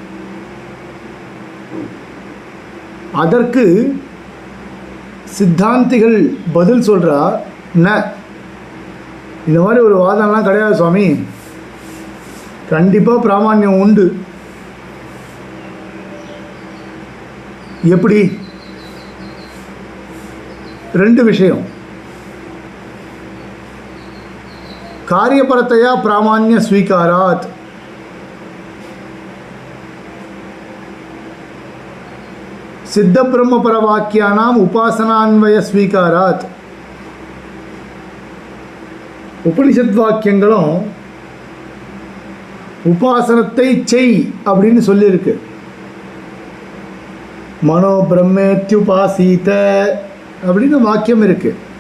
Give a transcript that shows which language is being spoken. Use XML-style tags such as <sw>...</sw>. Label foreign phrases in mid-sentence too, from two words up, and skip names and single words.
<ta>அதற்கு சித்தாந்திகள் பதில் சொல்கிறா, ந, இந்த மாதிரி ஒரு வாதம்லாம் கிடையாது சுவாமி, கண்டிப்பாக பிராமான்யம் உண்டு. எப்படி? ரெண்டு விஷயம்.</ta> <sa>कार्यपरतया प्रामाण्य स्वीकारात्, सिद्ध ब्रह्म परवाक्यानाम उपासनान्वय स्वीकारात्.</sa> <ta>உபனிஷத் வாக்கியங்களும் உபாசனத்தை செய் அப்படின்னு சொல்லியிருக்கு.</ta> <sa>मनो ब्रह्मेत्युपासीत</sa> <ta>அப்படின்னு வாக்கியம் இருக்கு.</ta>